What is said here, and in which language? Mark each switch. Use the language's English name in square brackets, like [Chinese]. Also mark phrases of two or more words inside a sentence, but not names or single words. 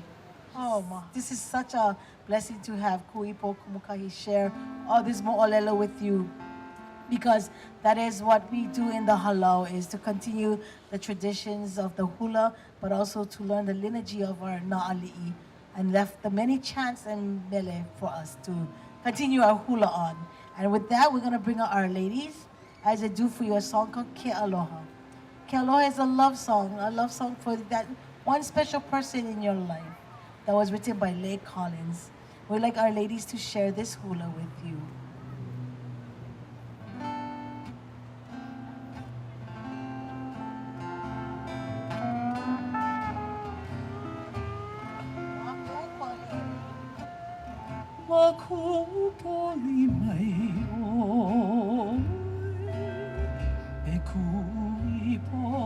[English] Oh, this is such a blessing to have Kuʻuipo Kumukahi share all this mo'olelo with you, because that is what we do in the Halau, is to continue the traditions of the hula, but also to learn the lineage of our na'ali'i, and left the many chants and mele for us to continue our hula on. And with that, we're going to bring out our ladies as they do for you a song called Ke Aloha. Ke Aloha is a love song for that one special person in your life, that was written by Leigh Collins. We'd like our ladies to share this hula with you. [Hawaiian] Makupoli mai o e Kuʻuipo